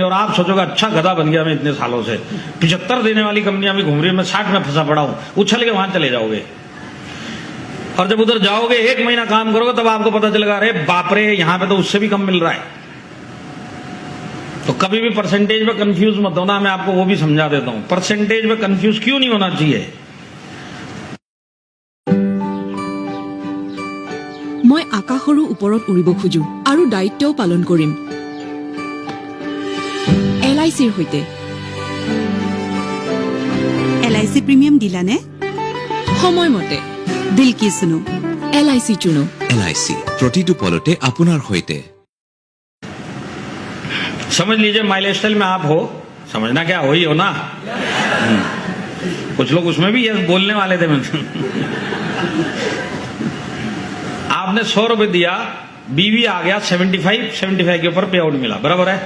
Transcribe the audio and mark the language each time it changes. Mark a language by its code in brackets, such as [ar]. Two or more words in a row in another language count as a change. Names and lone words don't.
[hi] और आप सोचोगे अच्छा गधा बन गया मैं इतने सालों से, 75 देने वाली कंपनियां भी घूम रही है, मैं 60 में फंसा पड़ा हूं। उछल के वहां चले जाओगे, और जब उधर जाओगे 1 महीना काम करोगे तब आपको पता चलेगा अरे बाप रे, यहां पे तो उससे भी कम मिल रहा है। तो कभी भी परसेंटेज में कंफ्यूज मत होना, मैं आपको वो भी समझा देता हूं। परसेंटेज में कंफ्यूज क्यों नहीं होना चाहिए? [as] মই আকাশৰো ওপৰত উৰিব খোজো আৰু দায়িত্বও পালন কৰিম। LICৰ সৈতে। LIC প্ৰিমিয়াম দিলানে? সময়মতে। [hi] दिल की सुनो? LIC চুনো। [as] LIC প্ৰতিটো পলতে আপোনাৰ সৈতে। [hi] समझ लीजिए [en] my life style [hi] में आप हो, समझना क्या हो ही हो ना। कुछ लोग उसमें भी यस बोलने वाले थे। आपने 100 रुपए दिया, बीवी आ गया 75 के ऊपर [en] pay out [hi] मिला, बराबर है।